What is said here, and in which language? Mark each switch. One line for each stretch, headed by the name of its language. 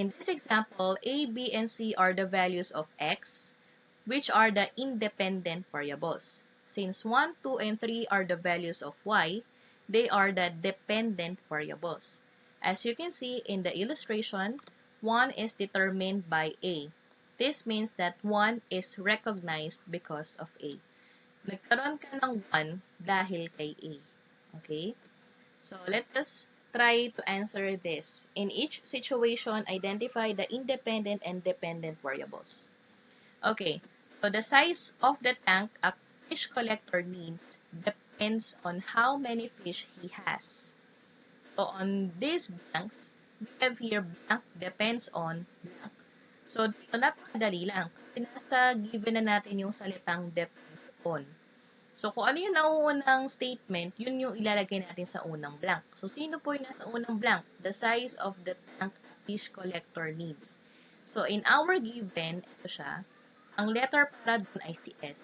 English: In this example, A, B, and C are the values of x, which are the independent variables. Since 1, 2, and 3 are the values of y, they are the dependent variables. As you can see in the illustration, 1 is determined by A. This means that 1 is recognized because of A.
Filipino: Nagkaroon ka ng 1 dahil kay A. Okay?
English: So, let us try to answer this. In each situation, identify the independent and dependent variables. Okay, so the size of the tank a fish collector needs depends on how many fish he has. So, on these blanks, we have here blank depends on blank.
Filipino: So, dito napakadali lang. Kasi nasa given na natin yung salitang depends on. So, kung ano yung nauunang statement, yun yung ilalagay natin sa unang blank. So, sino po yung nasa unang blank?
English: The size of the tank a fish collector needs. So, in our given,
Filipino: ito siya, ang letter para dun ay si S.